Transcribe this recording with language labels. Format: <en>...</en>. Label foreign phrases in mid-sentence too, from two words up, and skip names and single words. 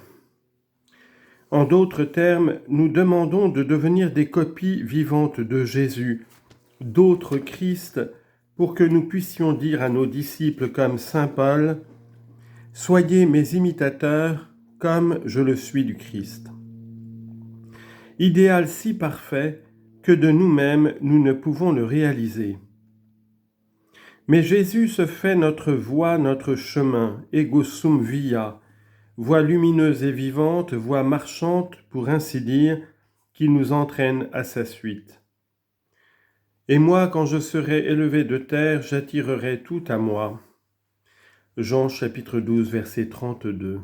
<fr>En d'autres termes, nous demandons de devenir des copies vivantes de Jésus, d'autres Christ, pour que nous puissions dire à nos disciples comme saint Paul, « Soyez mes imitateurs comme je le suis du Christ ». Idéal si parfait que de nous-mêmes nous ne pouvons le réaliser. Mais Jésus se fait notre voie, notre chemin,</fr> <la>ego sum via,</la> <fr>voie lumineuse et vivante, voie marchante, pour ainsi dire, qui nous entraîne à sa suite. Et moi, quand je serai élevé de terre, j'attirerai tout à moi. Jean chapitre 12, verset 32.</fr>